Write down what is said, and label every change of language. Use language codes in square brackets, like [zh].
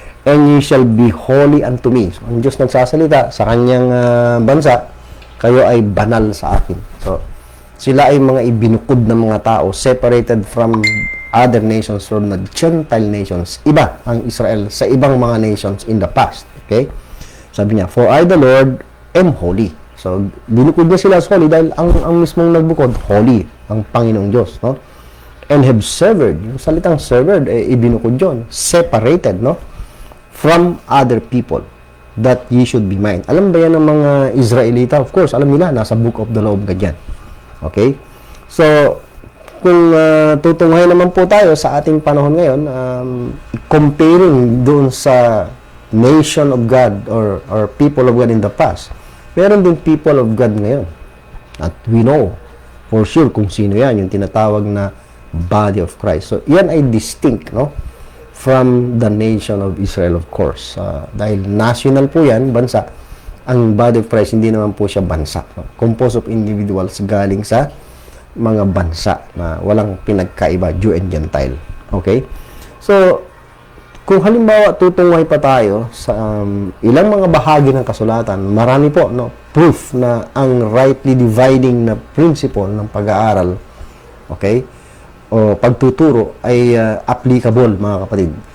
[en] And ye shall be holy unto me. [tl] So, ang Diyos nagsasalita sa kanyang bansa, kayo ay banal sa akin. So, sila ay mga ibinukod ng mga tao, [en] separated from other nations, from the Gentile nations. [tl] Iba ang Israel sa ibang mga nations in the past. Okay? Sabi niya, [en] for I the Lord am holy. [tl] So, binukod niya sila as holy dahil ang mismong nagbukod, holy, ang Panginoong Diyos. No? [en] And have severed. [tl] Yung salitang severed, ibinukod yun. [en] Separated, no? From other people, that ye should be mine. [tl] Alam ba yan ng mga Israelita? [en] Of course, [tl] alam nila, nasa book of the law of God yan. Okay? So, kung tutunghay naman po tayo sa ating panahon ngayon, comparing doon sa [en] nation of God or people of God in the past, [tl] meron din people of God ngayon. At [en] we know for sure [tl] kung sino yan, yung tinatawag na body of Christ. So, yan ay distinct, no? [en] from the nation of Israel, of course. [tl] Dahil national po yan, bansa. Ang body of Christ, hindi naman po siya bansa. [en] Composed of individuals [tl] galing sa mga bansa na walang pinagkaiba, Jew and Gentile. Okay? So, kung halimbawa tutungay pa tayo sa ilang mga bahagi ng kasulatan, marami po, no, proof na ang rightly dividing na principle ng pag-aaral, okay, o pagtuturo ay applicable, mga kapatid.